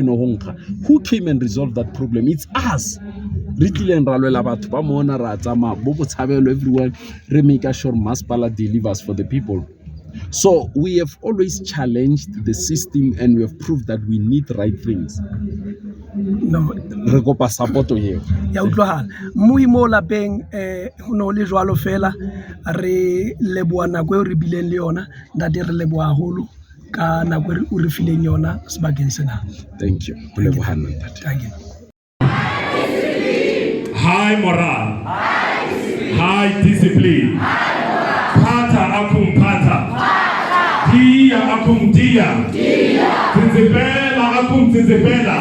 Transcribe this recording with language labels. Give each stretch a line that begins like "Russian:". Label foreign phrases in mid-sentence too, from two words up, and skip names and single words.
English: Who came and resolved that problem? It's us. Everywhere, we make sure Masipala delivers for the people. So we have always challenged the system, and we have proved that we need right things. No.
Southern Sotho: Re kopa
English: support here.
Southern Sotho: Ya utlwahala. Mui mo lapeng ho no le jwalo fela re leboa nako e re bileng le yona, ntate re leboa haholo ka nako e re fileng yona sebakeng sena.
English: Thank you. Thank you. High morale. High discipline. Pata Accum pata. Dia Accum dia. Tizipela Accum tizipela.